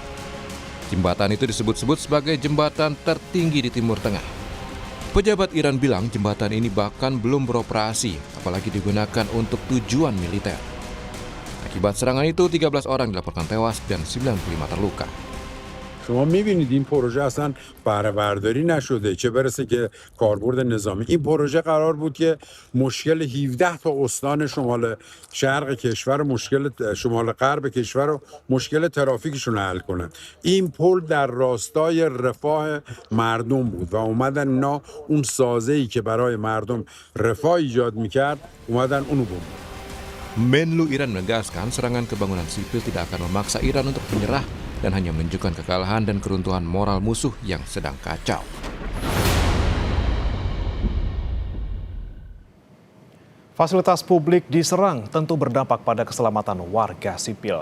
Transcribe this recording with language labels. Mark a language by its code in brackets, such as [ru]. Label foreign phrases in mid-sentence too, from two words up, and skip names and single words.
[id] Jembatan itu disebut-sebut sebagai jembatan tertinggi di Timur Tengah. Pejabat Iran bilang jembatan ini bahkan belum beroperasi, apalagi digunakan untuk tujuan militer. Akibat serangan itu, 13 orang dilaporkan tewas dan 95 terluka. [fa] شما می‌بینید این پروژه اصلا بهره برداری نشده، چه برسه که کاربرد نظامی. این پروژه قرار بود که مشکل 17 تا استان شمال شرق کشور، مشکل شمال غرب کشور و مشکل ترافیکشون رو حل کنه. این پل در راستای رفاه مردم بود و اومدن اینا اون سازه‌ای که برای مردم رفاه ایجاد می‌کرد، اومدن اونو بمبارد. [id] Menlu Iran menegaskan serangan ke bangunan sipil tidak akan memaksa Iran untuk menyerah dan hanya menunjukkan kekalahan dan keruntuhan moral musuh yang sedang kacau. Fasilitas publik diserang tentu berdampak pada keselamatan warga sipil.